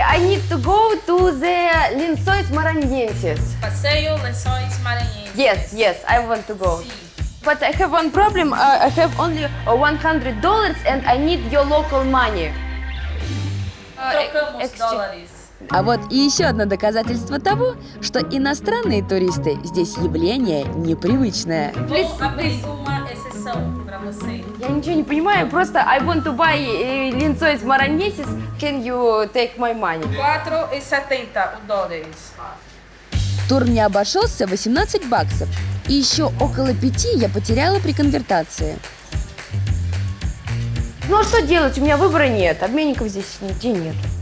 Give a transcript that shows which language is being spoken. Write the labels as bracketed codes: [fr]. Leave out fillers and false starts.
[en] I need to go to the Lençóis Maranhenses. [pt] Passeio Lençóis Maranhenses. [en] Yes, I want to go. [pt] Sim. [en] But I have one problem. I have only $100 and I need your local money. [pt] Trocamos [en] exchange. [pt] dólares. [ru] А вот и еще одно доказательство того, что иностранные туристы здесь явление непривычное. [pt] Vou abrir uma exceção para você. [ru] Я ничего не понимаю, просто [en] I want to buy [ru] Lençóis Maranhenses. [en] Can you take my money? [pt] 4,70 dólares. [ru] Тур мне обошелся 18 баксов. И еще около 5 я потеряла при конвертации. Ну а что делать? У меня выбора нет. Обменников здесь нигде нет.